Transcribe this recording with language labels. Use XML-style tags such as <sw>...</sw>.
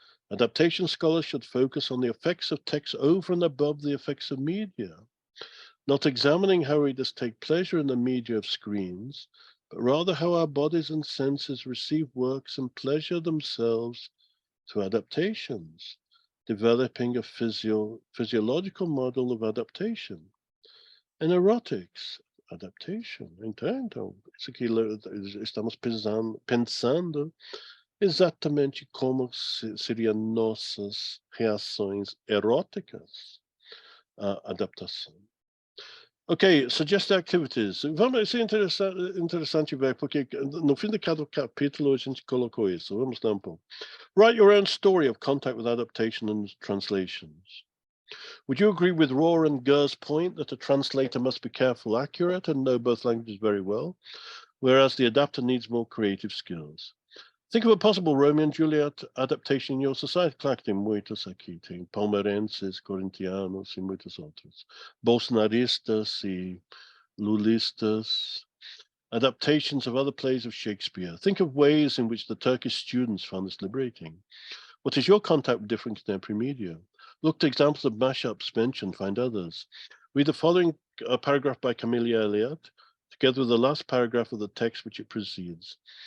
<en>Adaptation scholars should focus on the effects of text over and above the effects of media, not examining how readers take pleasure in the media of screens, but rather how our bodies and senses receive works and pleasure themselves through adaptations, developing a physiological model of adaptation. And erotics, adaptation.</en> <pt>Então, isso aqui estamos pensando exatamente como seriam nossas reações eróticas à adaptação.</pt> <en>Ok, suggest activities.</en> <pt>Vamos, isso é interessante ver, porque no fim de cada capítulo a gente colocou isso. Vamos dar um pouco.</pt> <en>Write your own story of contact with adaptation and translations. Would you agree with Rohr and Gur's point that a translator must be careful, accurate, and know both languages very well, whereas the adapter needs more creative skills? Think of a possible Romeo and Juliet adaptation in your society.</en> <pt>Claro que tem muitos aqui. Tem palmeirenses, corintianos e muitos outros. Bolsonaristas e lulistas.</pt> <en>Adaptations of other plays of Shakespeare. Think of ways in which the Turkish students found this liberating. What is your contact with different contemporary media? Look to examples of mashups mentioned, find others. Read the following paragraph by Camelia Elliott, together with the last paragraph of the text which it precedes.</en>